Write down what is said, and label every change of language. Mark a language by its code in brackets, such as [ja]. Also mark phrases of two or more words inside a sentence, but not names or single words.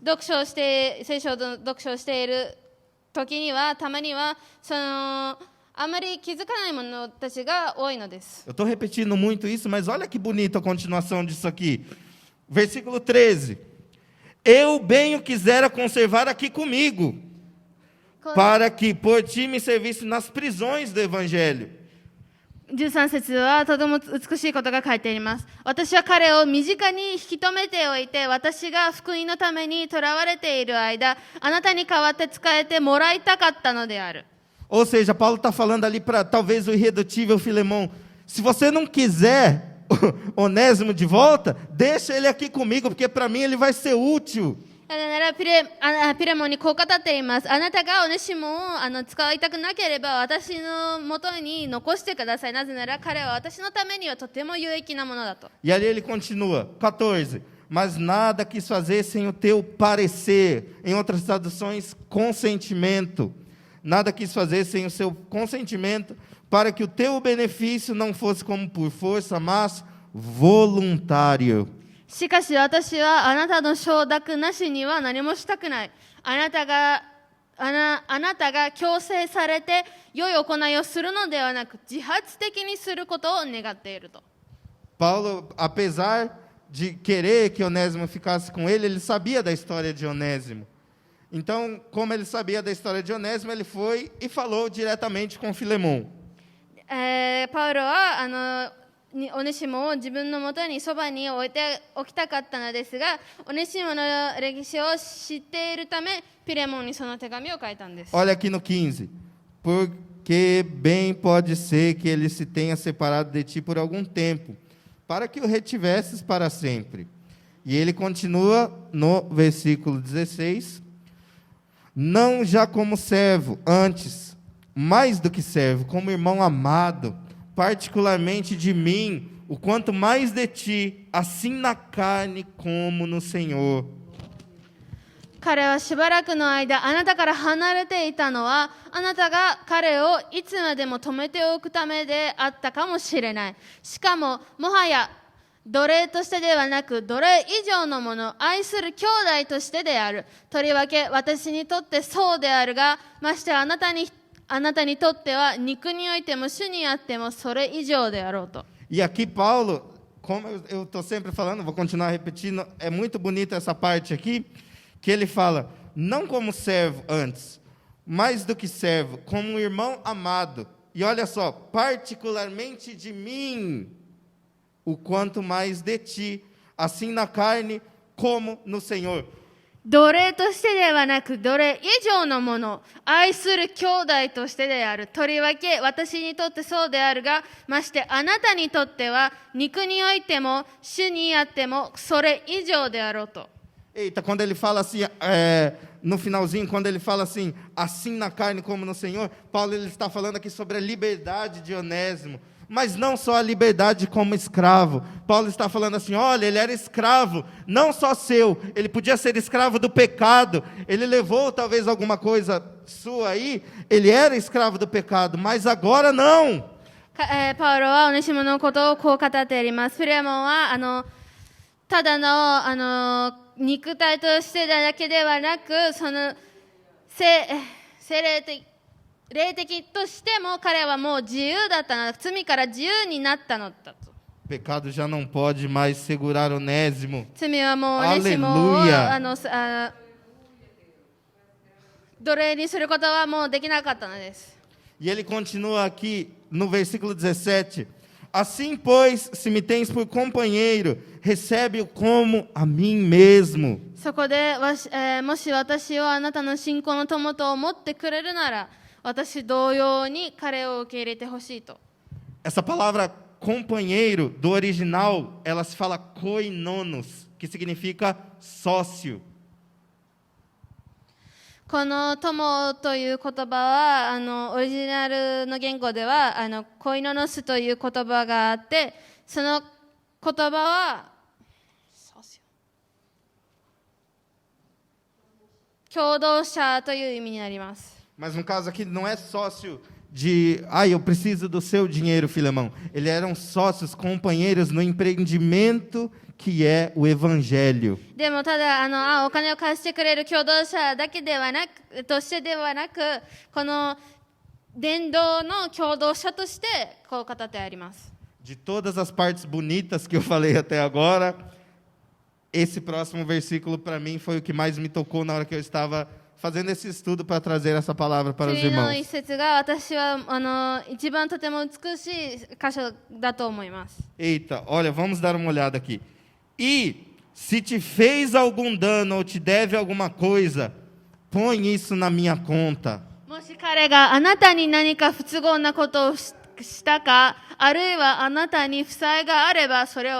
[ja] 聖書を読書している時にはたまにはあまり気づかないものたちが多いのです。 [pt] Eu estou repetindo muito isso, mas olha que bonita a continuação disso aqui. Versículo 13. Eu bem o quisera conservar aqui comigo, para que por ti me servisse nas prisões do Evangelho. [ja] 13 節はとても美しいことが書いてあります。私は彼を身近に引き止めておいて、私が福音のために囚われている間、あなたに代わって仕えてもらいたかったのである。 [pt] Ou seja, Paulo está falando ali para talvez o irredutível Filemão, se você não quiser Onésimo de volta, deixa ele aqui comigo, porque para mim ele vai ser útil. [ja] ならピレモンにこう語っています。あなたがオネシモンを使いたくなければ私のもとに残してください。なぜなら彼は私のためにはとても有益なものだと。 [pt] E ali ele continua, 14. Mas nada quis fazer sem o teu parecer. Em outras traduções, consentimento. Nada quis fazer sem o seu consentimento, para que o teu benefício não fosse como por força, mas voluntário. [ja] しかし私はあなたの承諾なしには何もしたくない。あなたが強制されて良い行いをするのではなく、自発的にすることを願っていると。 [pt] Paulo, apesar de querer que Onésimo ficasse com ele sabia da história de Onésimo. Então, como ele sabia da história de Onésimo, ele foi e falou diretamente com Filemon. [ja] パウロはオネシモを自分のもとにそばに置いておきたかったのですが、オネシモの歴史を知っているため、ピレモンにその手紙を書いたんです。 [pt] Olha aqui no 15. Porque bem pode ser que ele se tenha separado de ti por algum tempo, para que o retivesses para sempre. E ele continua no versículo 16. Não já como servo, antes, mais do que servo, como irmão amado, particularmente de mim, o quanto mais de ti, assim na carne como no Senhor. [ja] 彼はしばらくの間あなたから離れていたのは、あなたが彼をいつまでも止めておくためであったかもしれない。しかももはや奴隷としてではなく、奴隷以上のもの、愛する兄弟としてである。とりわけ私にとってそうであるが、ましてあなたにとっては肉においても主にあってもそれ以上であろうと。 [pt] E aqui Paulo, como eu estou sempre falando, vou continuar repetindo, é muito bonita essa parte aqui, que ele fala, não como servo antes, mais do que servo, como um irmão amado. E olha só, particularmente de mim, o quanto mais de ti, assim na carne como no Senhor. [ja] 奴隷としてではなく、奴隷以上のもの、愛する兄弟としてである。とりわけ私にとってそうであるが、ましてあなたにとっては肉においても主にあってもそれ以上であろうと。 [pt] Eita, quando ele fala assim, no finalzinho, quando ele fala assim, assim na carne como no Senhor, Paulo ele está falando aqui sobre a liberdade de Onésimo, mas não só a liberdade como escravo. Paulo está falando assim, olha, ele era escravo, não só seu, ele podia ser escravo do pecado, ele levou talvez alguma coisa sua aí, ele era escravo do pecado, mas agora não. [ja] パウロはオネシモのことをこう語っています。フィレモンはただの肉体としてだけではなく、その霊的としても彼はもう自由だったのだ。罪から自由になったのだと。 [pt] Pecado já não pode mais segurar Onésimo. [ja] 罪はもうオネシモを奴隷にすることはもうできなかったのです。 [pt] E ele continua aqui no versículo 17. Assim, pois, se me tens por companheiro, recebe-o como a mim mesmo. [ja] そこでもし私をあなたの信仰の友と思ってくれるなら、私同様に彼を受け入れてほしいと。 [pt] Essa palavra companheiro do original, ela se fala koinonos, que significa sócio. [ja] この友という言葉はオリジナルの言語ではコイノノスという言葉があって、その言葉は共同者という意味になります。 [pt] Mas no caso aqui não é sócio de, eu preciso do seu dinheiro, Filemão. Eles eram sócios, companheiros no empreendimento que é o evangelho. [ja] でもただお金を貸してくれる共同者だけではなくとしてではなく、この伝道の共同者としてこう語ってあります。 [pt] De todas as partes bonitas que eu falei até agora, esse próximo versículo para mim foi o que mais me tocou na hora que eu estava fazendo esse estudo para trazer essa palavra para os [ja] 次の [pt] irmãos. [ja] 一節が私は一番とても美しい箇所だと思います。 [pt] Eita, olha, vamos dar uma olhada aqui. E se te fez algum dano ou te deve alguma coisa, põe isso na minha conta. [ja] もし彼があなたに何か不都合なことをしたか、あるいはあなたに負債があれば、それを私に仮にしておいてほしいと。